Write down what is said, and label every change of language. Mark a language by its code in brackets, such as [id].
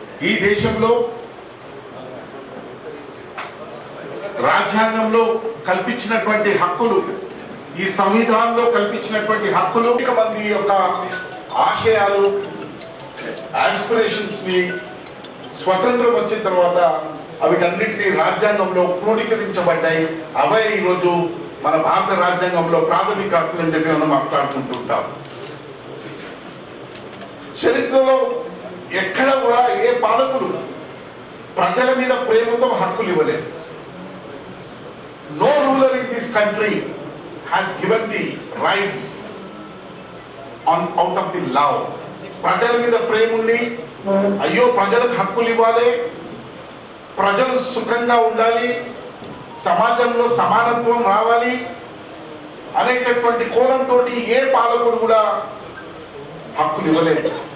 [te] ఈ దేశంలో రాజ్యాంగంలో కల్పించినటువంటి హక్కులు, ఈ సంవిధానంలో కల్పించినటువంటి హక్కులు, మంది యొక్క ఆశయాలు, ఆస్పిరేషన్స్ ని స్వతంత్రం వచ్చిన తర్వాత వీటన్నిటినీ రాజ్యాంగంలో క్రోడీకరించబడ్డాయి. అవే ఈరోజు మన భారత రాజ్యాంగంలో ప్రాథమిక హక్కులు అని చెప్పి మనం మాట్లాడుకుంటుంటాం. చరిత్రలో ఎక్కడ కూడా ఏ పాలకులు ప్రజల మీద ప్రేమతో హక్కులు ఇవ్వలేదు. [en] No ruler in this country has given the rights out of the love. [te] ప్రజల మీద ప్రేమ ఉండి, అయ్యో ప్రజలకు హక్కులు ఇవ్వాలి, ప్రజలు సుఖంగా ఉండాలి, సమాజంలో సమానత్వం రావాలి అనేటటువంటి కోణంతో ఏ పాలకుడు కూడా హక్కులు ఇవ్వలేదు.